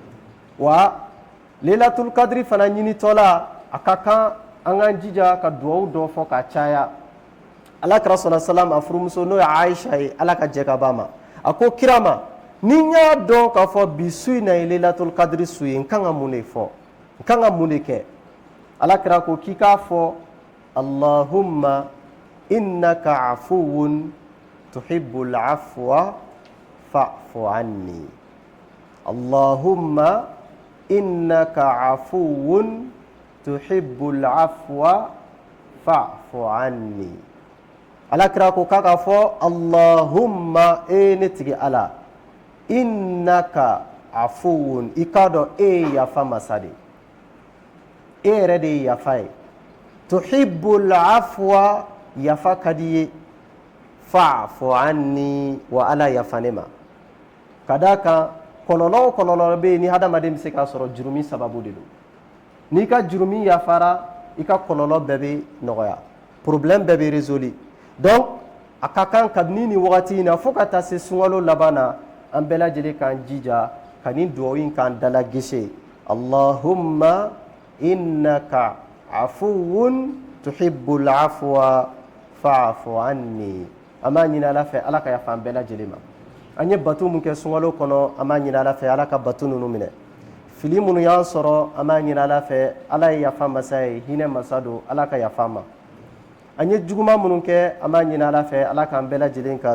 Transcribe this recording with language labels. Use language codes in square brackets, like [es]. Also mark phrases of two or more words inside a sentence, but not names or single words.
[ar] وليلة القدر [bm] fana ɲinitɔla a ka kan an k'an jija ka duwawu dɔ fɔ ka caya alakira salasalam a furumuso n'o ye Aisha ye ala ka jɛ ka b'a ma a ko kira ma ni n y'a dɔn k'a fɔ bi su in na ye [ar] ليلة القدر [bm] su ye n kan ka mun de fɔ n kan ka mun de kɛ alakira ko k'i k'a fɔ allahumma [ar] إنك عفو تحب العفو فاعف عني اللهم إنك عفو تحب العفو فاعف عني [bm] alakira ko k'a ka fɔ allahumma ne tigi ala [ar] إنك عفو [bm] i k'a dɔn e ye yafa masa de e yɛrɛ de ye yafa ye [ar] تحب العفو [bm] yafa ka di ye [ar] فاعف عني [bm] wa ala yafa ne ma ka d'a kan kɔlɔlɔ o kɔlɔlɔ bɛ yen ni hadamaden bɛ se k'a sɔrɔ jurumi sababu de don n'i ka jurumi yafara i ka kɔlɔlɔ bɛɛ bɛ nɔgɔya problème bɛɛ bɛ résolu donc a ka kan kabini nin wagati in na fo ka taa se sunkalo laban na an bɛɛ lajɛlen k'an jija ka nin duwawu in k'an dala gese [ar] اللهم إنك عفو تحب العفو فاعف عني [bm] an b'a ɲini ala fɛ ala ka yafa an bɛɛ lajɛlen ma an ye bato mun kɛ sunkalo kɔnɔ an b'a ɲini ala fɛ ala ka bato ninnu minɛ fili minnu y'an sɔrɔ an b'a ɲini ala fɛ ala ye yafa masa ye hinɛ masa don ala ka yafa ma an ye juguman minnu kɛ an b'a ɲini ala fɛ ala k'an bɛɛ lajɛlen ka